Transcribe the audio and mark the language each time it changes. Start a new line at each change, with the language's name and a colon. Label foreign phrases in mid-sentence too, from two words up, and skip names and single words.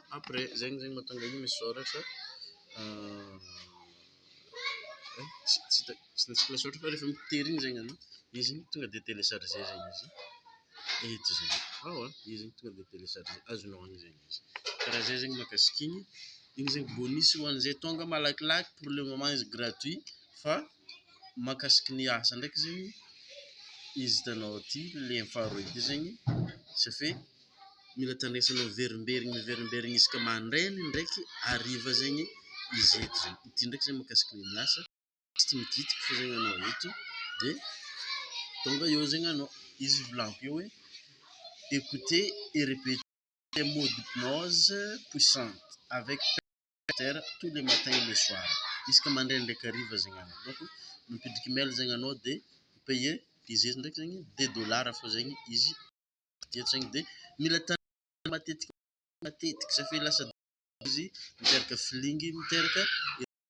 Malagasy: Après zegny mahatonga igny misoratra tsy hitantsika lahatsoratra fa rehefa mitery igny zegny anao, izy tonga de télécharger zegny izy eto zegny. Izy zegny tonga de télécharger, azonao agny zegny izy. Karaha zay zegny mahakasiky igny, igny zegny bonus ho an'izay tonga malakilaky,
French: pour le moment
Malagasy: izy gratuit, fa mahakasiky ny asa ndraiky zegny izy hitanao ty lien faharoa ity zegny,
French: ça fait
Malagasy: mila tandrisanao miverimberigny isaka mandrainy ndraiky hariva zegny izy eto zegny. Ity ndraiky zegny mahakasiky ny asa, juste mikitiky fo zegny anao eto de tonga eo zegny anao. Izy volagniko eo hoe
French: écouter et répéter les mots d'hypnose puissante avec tous les matins et le soir,
Malagasy: isaka mandrainy ndraiky hariva zegny anao. Donc mipidriky mail zegny anao de payer izy eto ndraiky zegny $2 fô zegny izy eto zegny, de mila matetiky
French: ça fait
Malagasy: lasa izy miteraka feeling, miteraka